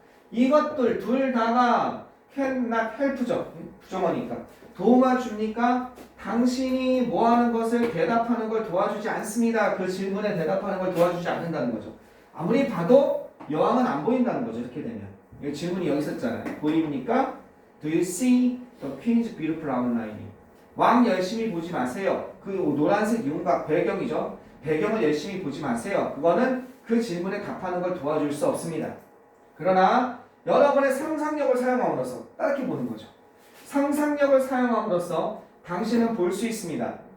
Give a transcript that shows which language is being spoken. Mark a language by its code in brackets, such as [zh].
[ko] 이것들 둘 다가 can not help죠. 부정어니까. 도와줍니까? 당신이 뭐 하는 것을 대답하는 걸 도와주지 않습니다. 그 질문에 대답하는 걸 도와주지 않는다는 거죠. 아무리 봐도 여왕은 안 보인다는 거죠. 이렇게 되면. 이 질문이 여기 있었잖아요. 보입니까? [en] Do you see the queen's beautiful outline? [ko] 왕 열심히 보지 마세요. 그 노란색 윤곽 배경이죠. 배경을 열심히 보지 마세요. 그거는 그 질문에 답하는 걸 도와줄 수 없습니다. 그러나 여러분의 상상력을 사용함으로써 따르게 보는 거죠. 상상력을 사용함으로써 당신은 볼 수 있습니다.